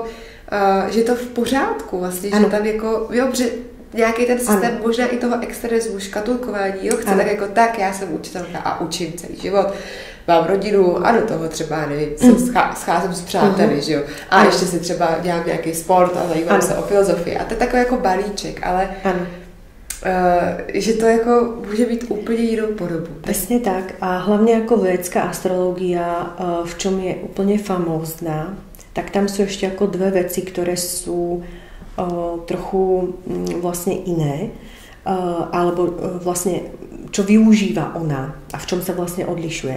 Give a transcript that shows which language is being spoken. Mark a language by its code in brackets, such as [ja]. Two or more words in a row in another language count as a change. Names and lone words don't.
[cs] že to v pořádku vlastně, že tam jako, jo, že nějaký ten systém možná i toho extremismu, škatulkování, jo, chce tak jako tak, já jsem učitelka a učím celý život, mám rodinu a do toho třeba, nevím, scházím s přáteli, že jo, a ještě si třeba dělám nějaký sport a zajímám se o filozofii a to je takový jako balíček, ale že to jako může být úplně jinou podobu. [sk] Presne tak. A hlavne ako védská astrológia, v čom je úplne famózna, tak tam sú ešte ako dve veci, ktoré sú trochu vlastne iné, alebo vlastne čo využíva ona a v čom sa vlastne odlišuje.